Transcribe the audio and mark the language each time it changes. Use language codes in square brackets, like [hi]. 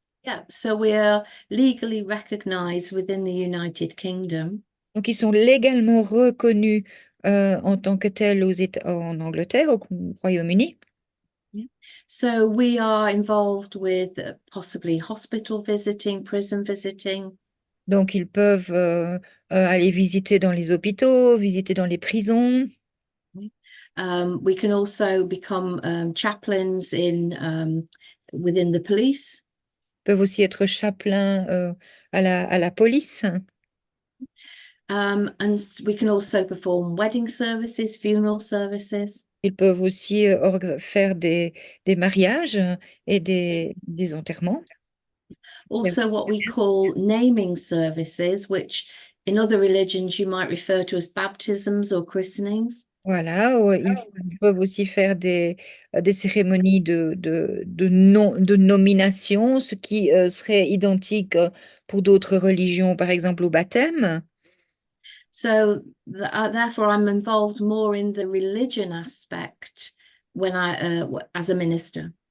[en] Yeah, so we are legally recognized within the United Kingdom. [fr] Donc, ils sont légalement reconnus en tant que tels en Angleterre, au Royaume-Uni. [en] So we are involved with possibly hospital visiting, prison visiting. [fr] Donc, ils peuvent aller visiter dans les hôpitaux, visiter dans les prisons. [en] We can also become chaplains within the police. [fr] Ils peuvent aussi être chapelains à la police. [en] And we can also perform wedding services, funeral services. [fr] Ils peuvent aussi faire des mariages et des enterrements. [en] Also what we call naming services, which in other religions you might refer to as baptisms or christenings. [fr] Voilà, ils peuvent aussi faire des cérémonies de nomination, ce qui serait identique pour d'autres religions, par exemple au baptême. [en] So therefore, I'm involved more in the religion aspect when as a minister.